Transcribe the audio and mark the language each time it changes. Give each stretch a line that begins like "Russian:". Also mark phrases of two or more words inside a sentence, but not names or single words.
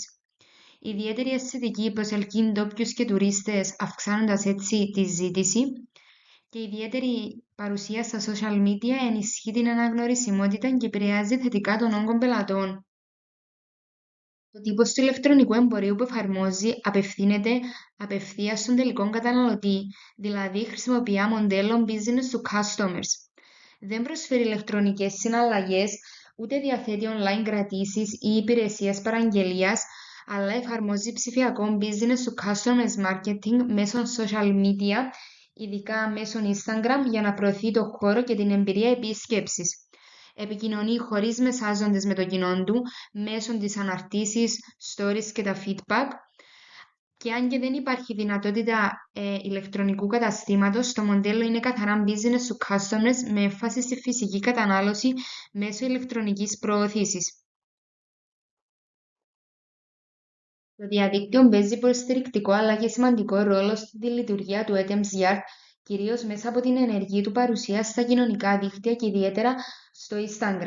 Greek: Η ιδιαίτερη αισθητική προσελκύει ντόπιους και τουρίστες, αυξάνοντας έτσι τη ζήτηση, και η ιδιαίτερη παρουσία στα
English: social media
Greek: ενισχύει την αναγνωρισιμότητα και επηρεάζει θετικά τον όγκο πελατών. Το τύπος του ηλεκτρονικού εμπορίου που εφαρμόζει απευθύνεται απευθείας στον τελικό καταναλωτή, δηλαδή χρησιμοποιεί μοντέλο
English: business to customers.
Greek: Δεν προσφέρει ηλεκτρονικές συναλλαγές, ούτε διαθέτει online κρατήσεις ή υπηρεσίες παραγγελίας, αλλά εφαρμόζει ψηφιακό
English: business to customers marketing
Greek: μέσω
English: social media,
Greek: ειδικά μέσω Instagram, για να προωθεί το χώρο και την εμπειρία επίσκεψης. Επικοινωνεί χωρίς μεσάζοντες με το κοινό του, μέσω της αναρτήσεις, stories και τα feedback. Και αν και δεν υπάρχει δυνατότητα ηλεκτρονικού καταστήματος, το μοντέλο είναι καθαρά
English: business to customers
Greek: με έμφαση στη φυσική κατανάλωση μέσω ηλεκτρονικής προώθησης. Το διαδίκτυο παίζει υποστηρικτικό αλλά και σημαντικό ρόλο στη λειτουργία του Edems Yard, κυρίως μέσα από την ενεργή του παρουσία στα κοινωνικά δίκτυα και ιδιαίτερα στο Instagram.